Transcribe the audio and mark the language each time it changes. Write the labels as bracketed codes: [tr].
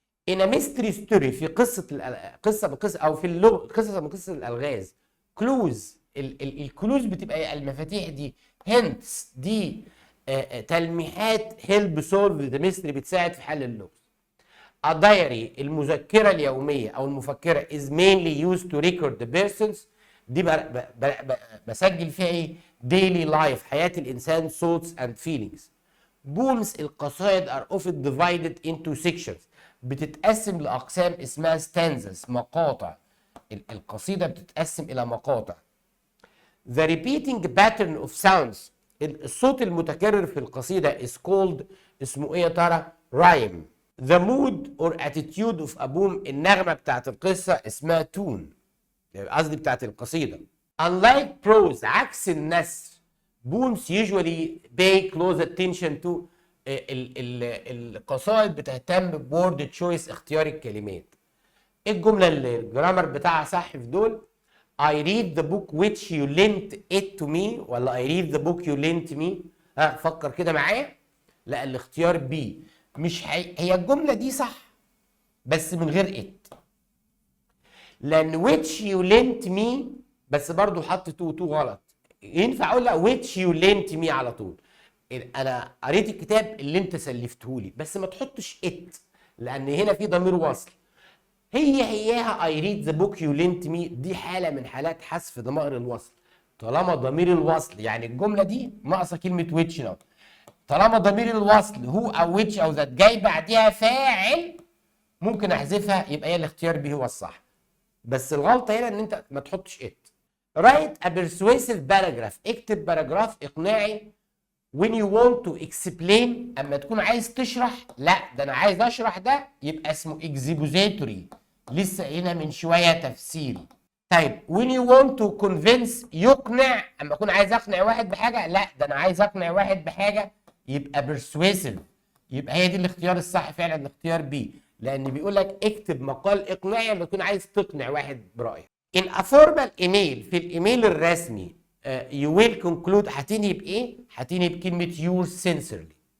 [en] in a mystery story [ar] في قصه بقصه او في اللغه قصه من قصص الالغاز، كلوز الكلوز بتبقى المفاتيح دي، هنتس دي تلميحات، هيلب سولف ذا ميستري بتساعد في حل اللغز. [en] a diary [ar] المذكره اليوميه او المفكره [en] is mainly used to record the persons، [ar] دي بسجل فيها ايه؟ [en] daily life، [ar] حياه الانسان، [en] thoughts and feelings. poems القصائد are often divided into sections، [ar] بتتقسم لاقسام اسمها [en] stanzas، مقاطع. [ar] القصيده بتتقسم الى مقاطع. [en] the repeating pattern of sounds [ar] الصوت المتكرر في القصيده [en] is called [ar] اسمه ايه يا ترى؟ [en] rhyme. the mood or attitude of a poem [ar] النغمه بتاعت القصه اسمها [en] tune، [ar] قصدي بتاعت القصيده. [en] unlike prose [ar] عكس النثر، [en] poems usually pay close attention to [ar] القصائد بتهتم بورد تشويس، اختيار الكلمات. ايه الجمله اللي الجرامر بتاعها صح في دول؟ [en] I read the book which you lent it to me ولا I read the book you lent me؟ [ar] ها فكر كده معايا. لا الاختيار بي. مش هي الجمله دي صح بس من غير it، لان [en] which you lent me [ar] بس برضو حط تو غلط. ينفع اقول لا [en] which you lent me [ar] على طول، انا قريت الكتاب اللي انت سلفته لي، بس ما تحطش it لان هنا في ضمير وصل. هياها [en] I read the book you lent me [ar] دي حاله من حالات حذف ضمائر الوصل. طالما ضمير الوصل يعني الجمله دي ناقصه كلمه which now، طالما ضمير الوصل هو او which او ذات جاي بعدها فاعل ممكن احذفها، يبقى هي الاختيار بي هو الصح. بس الغلطه هنا ان انت ما تحطش it. [en] write a persuasive paragraph [ar] اكتب باراجراف اقناعي. [en] when you want to explain [ar] اما تكون عايز تشرح، لا ده انا عايز اشرح ده يبقى اسمه expository، لسه قايلها من شويه تفسيري. طيب [en] when you want to convince [ar] يقنع، اما اكون عايز اقنع واحد بحاجه، لا ده انا عايز اقنع واحد بحاجه يبقى persuasive، يبقى هي دي الاختيار الصح فعلا، الاختيار بي. لان بيقول لك اكتب مقال اقناعي لما تكون عايز تقنع واحد برايك. [en] in a formal email، [ar] في الايميل الرسمي [en] you will conclude [ar] هتنهي بايه؟ هتنهي بكلمه [en] yours sincerely.